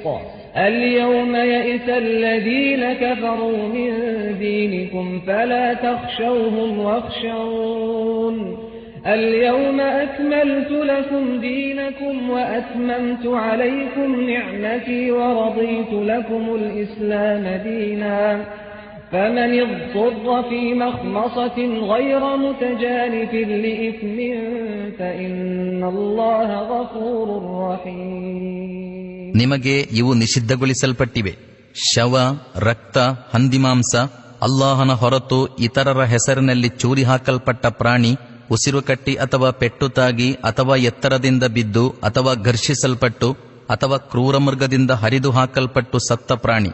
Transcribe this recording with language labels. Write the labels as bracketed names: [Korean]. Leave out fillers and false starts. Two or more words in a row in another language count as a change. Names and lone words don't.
[Arabic] اليوم يئس الذين كفروا من دينكم فلا تخشوهم واخشون اليوم أكملت لكم دينكم وأتممت عليكم نعمتي ورضيت لكم الإسلام دينا فمن اضطر في مخمصة غير متجانف لإثم فإن الله غفور رحيم. [Kannada] ನಿಮಗೆ ಇವು ನಿಷಿದ್ಧಗೊಳಿಸಲ್ಪಟ್ಟಿವೆ: ಶವ, ರಕ್ತ, ಹಂದಿಮಾಂಸ, ಅಲ್ಲಾಹನ ಹೊರತು ಇತರರ ಹೆಸರಿನಲ್ಲಿ ಚೂರಿ ಹಾಕಲ್ಪಟ್ಟ ಪ್ರಾಣಿ, ಉಸಿರುಕಟ್ಟಿ ಅಥವಾ ಪೆಟ್ಟುತಾಗಿ ಅಥವಾ ಎತ್ತರದಿಂದ ಬಿದ್ದು ಅಥವಾ ಘರ್ಷಿಸಲ್ಪಟ್ಟು ಅಥವಾ ಕ್ರೂರಮೃಗದಿಂದ ಹರಿದು ಹಾಕಲ್ಪಟ್ಟು ಸತ್ತ ಪ್ರಾಣಿ.